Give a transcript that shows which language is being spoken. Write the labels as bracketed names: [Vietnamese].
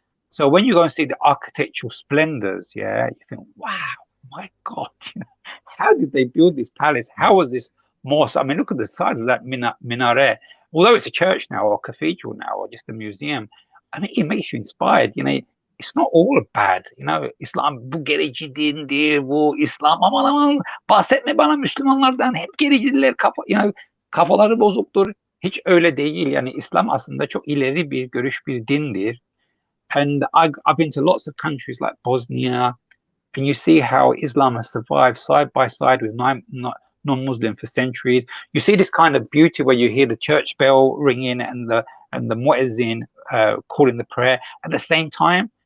[English] So when you go and see the architectural splendors, you think, wow, my God, how did they build this palace? How was this mosque? I mean, look at the size of that minaret. Although it's a church now, or a cathedral now, or just a museum, I mean, it makes you inspired. It's not all bad. [Turkish] İslam bu gerici dindir, bu İslam aman bahsetme bana Müslümanlardan, hep gericiler, kafaları bozuktur. Hiç öyle değil. Yani İslam aslında çok ileri bir görüş, bir dindir. [English] And I've been to lots of countries like Bosnia, and you see how Islam has survived side by side with non-Muslim for centuries. You see this kind of beauty where you hear the church bell ringing and the muezzin calling the prayer at the same time.